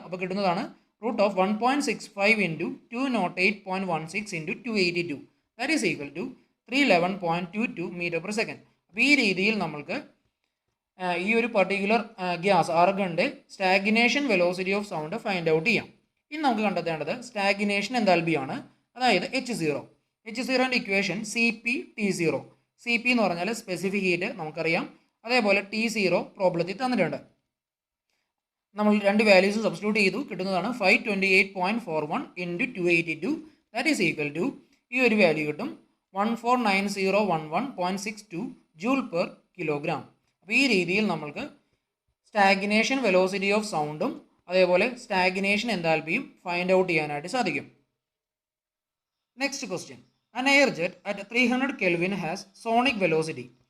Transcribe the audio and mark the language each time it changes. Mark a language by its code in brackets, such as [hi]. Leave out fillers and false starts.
[ml] അപ്പോൾ കിട്ടുന്നതാണ് root of 1.65 into 208.16 into 282. [en] That is equal to 311.22 metre per second. [ml] അപ്പോൾ ഈ രീതിയിൽ നമ്മൾക്ക് ഈ ഒരു particular gas ആർഗണിൻ്റെ stagnation velocity of sound find out ചെയ്യാം. ഇനി നമുക്ക് കണ്ടെത്തേണ്ടത് സ്റ്റാഗ്നേഷൻ എൻതാൽപ്പിയാണ്, അതായത് H0. H0ൻ്റെ equation CP T0. CP എന്ന് പറഞ്ഞാൽ സ്പെസിഫിക് ഹീറ്റ് നമുക്കറിയാം. അതേപോലെ T0 പ്രോബ്ലത്തിൽ തന്നിട്ടുണ്ട്. നമ്മൾ രണ്ട് വാല്യൂസ് സബ്സ്റ്റിറ്റ്യൂട്ട് ചെയ്തു. കിട്ടുന്നതാണ് 528.41 into 282. [en] that is equal to [ml] ഈ ഒരു വാല്യൂ കിട്ടും [en] 149011.62 joule per kilogram. [ml] അപ്പോൾ ഈ രീതിയിൽ നമ്മൾക്ക് സ്റ്റാഗ്നേഷൻ വെലോസിറ്റി ഓഫ് സൗണ്ടും അതേപോലെ സ്റ്റാഗ്നേഷൻ എൻതാൽപ്പിയും ഫൈൻഡ് ഔട്ട് ചെയ്യാനായിട്ട് സാധിക്കും. [en] Next question, an air jet at 300 Kelvin has sonic velocity.